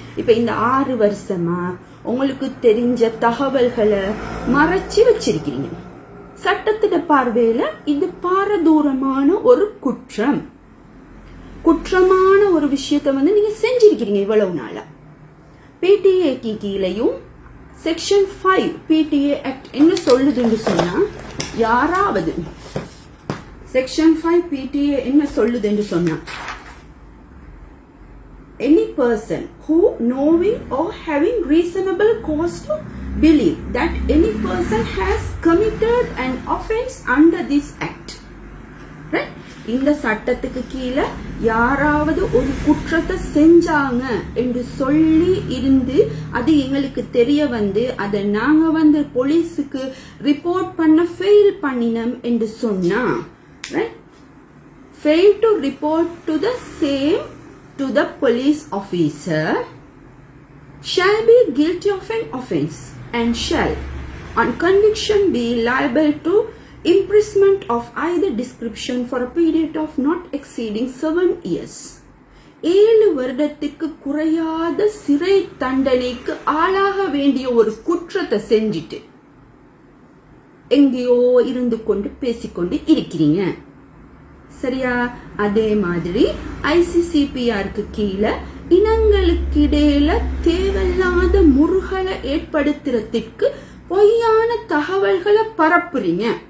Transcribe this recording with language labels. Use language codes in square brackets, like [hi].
[ta] இப்ப இந்த 6 வருஷமா உங்களுக்கு தெரிஞ்ச தகவல்களை மறைச்சு வச்சிருக்கீங்க. சட்டத்திட பார்வையில இது பாரதூரமான ஒரு குற்றமான ஒரு விஷயத்தை வந்து நீங்க செஞ்சிருக்கிறீங்க இவ்வளவு நாளா. PTA கீழையும் செக்ஷன் 5 PTA ஆக்ட் என்ன சொல்லுதுன்னு சொன்னா, [en] யாராவது section 5 PTA என்ன சொல்லுதுன்னு சொன்னா, any person who knowing or having reasonable cause to believe that any person has committed an offense under this act, right? [ta] இந்த சட்டத்துக்கு கீழே யாராவது ஒரு குற்றத்தை செஞ்சாங்க என்று சொல்லி இருந்து அது எங்களுக்கு தெரிய வந்து அதை நாங்க வந்து போலீஸுக்கு ரிப்போர்ட் பண்ண ஃபெயில் பண்ணினோம் என்று சொன்னா, right? [en] Fail to report to the same to the police officer shall be guilty of an offense and shall on conviction be liable to imprisonment of either description for a period of not exceeding 7 years. [ta] 7 வருடத்துக்கு குறையாத சிறை தண்டனைக்கு ஆளாக வேண்டிய ஒரு குற்றத்தை செஞ்சிட்டு எங்கேயோ இருந்து கொண்டு பேசிக்கொண்டு இருக்கிறீங்க. சரியா? அதே மாதிரி ICCPRக்கு கீழே இனங்களுக்கு இடையில தேவையில்லாத முறுகலை ஏற்படுத்துறதுக்கு பொய்யான தகவல்களை பரப்புறீங்க.